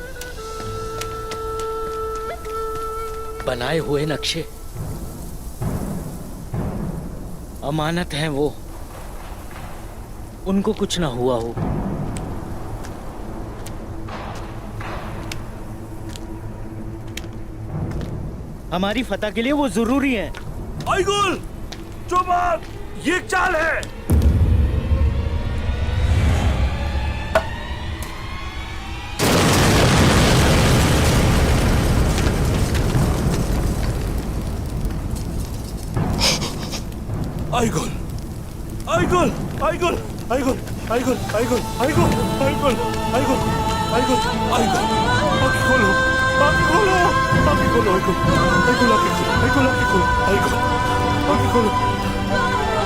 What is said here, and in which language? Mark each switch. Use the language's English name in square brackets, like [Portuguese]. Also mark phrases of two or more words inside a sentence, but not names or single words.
[Hindi] बनाए हुए नक्शे अमानत हैं वो, उनको कुछ ना हुआ हो। हमारी फतह के लिए वो जरूरी है। आईगुल, जो बात, ये चाल है। आईगुल, आईगुल, आईगुल, आईगुल, आईगुल, आईगुल, आईगुल, आईगुल, आईगुल, आईगुल, आईगुल, आँखें खोलो, आँखें खोलो, आँखें खोलो, आईगुल, आईगुल, आँखें खोलो, आईगुल, आँखें खोलो, आईगुल, आँखें खोलो।